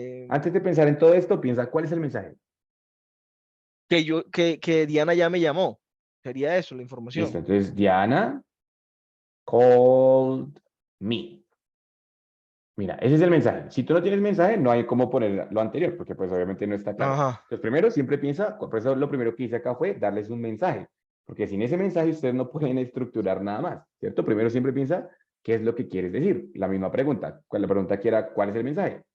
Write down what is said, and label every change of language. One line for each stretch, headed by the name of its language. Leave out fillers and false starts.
Spanish: Antes de pensar en todo esto, piensa, ¿cuál es el mensaje? Que Diana ya me llamó. Sería eso, la Listo, información. entonces
English: Diana called me.
Spanish: Mira, ese es el mensaje. Si tú no tienes mensaje, no hay cómo poner lo anterior, porque pues obviamente no está claro. Ajá. Entonces primero siempre piensa, por eso lo primero que hice acá fue darles un mensaje, porque sin ese mensaje ustedes no pueden estructurar nada más, ¿cierto? Primero siempre piensa qué es lo que quieres decir. La misma pregunta, la pregunta que era, ¿cuál es el mensaje?